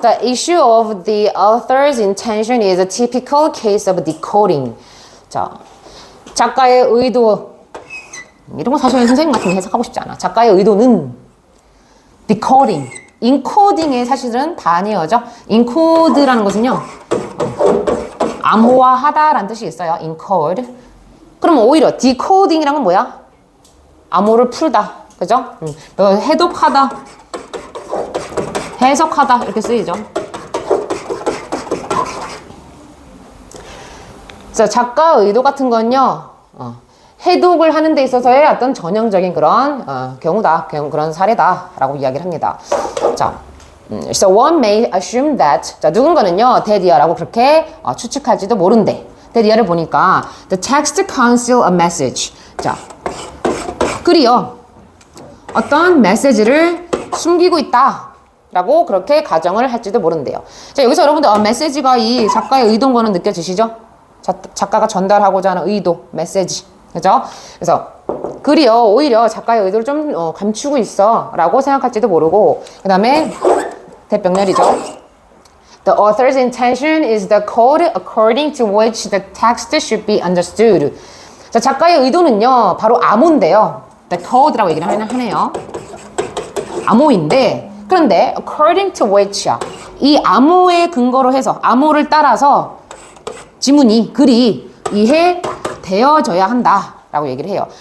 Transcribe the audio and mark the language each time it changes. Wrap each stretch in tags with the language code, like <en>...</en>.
<en>The issue of the author's intention is a typical case of decoding.</en> <ko>자, 작가의 의도. 이런 거 사실 선생님 같은 거 해석하고 싶지 않아. 작가의 의도는 decoding. 인코딩의 사실은 반이어죠. 인코드라는 것은요. 암호화하다라는 뜻이 있어요.</ko> <en>encode.</en> <ko>그럼 오히려 decoding이란 건 뭐야? 암호를 풀다. 그죠? 해독하다. 해석하다 이렇게 쓰이죠. 자, 작가 의도 같은 건요, 해독을 하는 데 있어서의 어떤 전형적인 그런 경우다, 그런 사례다라고 이야기를 합니다. 자,</ko> <en>so one may assume that,</en> <ko>자, 누군가는요, 데디어라고 그렇게 추측할지도 모른대. 데디어를 보니까</ko> <en>the text conceal a message.</en> <ko>자, 글이요, 어떤 메시지를 숨기고 있다. 라고 그렇게 가정을 할지도 모른대요. 자, 여기서 여러분들 메시지가 이 작가의 의도인 거는 느껴지시죠? 작가가 전달하고자 하는 의도, 메시지. 그죠? 그래서 글이요, 오히려 작가의 의도를 좀 감추고 있어 라고 생각할지도 모르고, 그 다음에 대병렬이죠.</ko> <en>The author's intention is the code according to which the text should be understood.</en> <ko>자, 작가의 의도는요, 바로 암호인데요. The code라고 얘기를 하네요. 암호인데, 그런데 according to which야. 이 암호의 근거로 해서, 암호를 따라서 지문이, 글이 이해되어져야 한다 라고 얘기를 해요.</ko>